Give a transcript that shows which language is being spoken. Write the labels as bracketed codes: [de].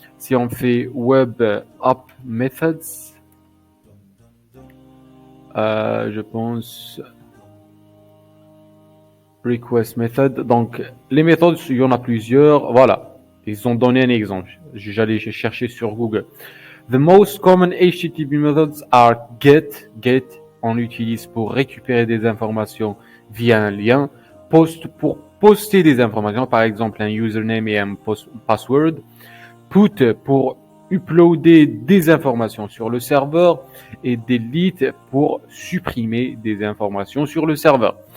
[fr] Si on fait Web App Methods, je pense Request Method. Donc, les méthodes, il y en a plusieurs. Voilà, ils ont donné un exemple. J'allais chercher sur Google. [en] The most common HTTP methods are get. [fr] Get, on l'utilise pour récupérer des informations via un lien. Post, pour poster des informations, par exemple un username et un password. Put, pour uploader des informations sur le serveur et delete pour supprimer des informations sur le serveur.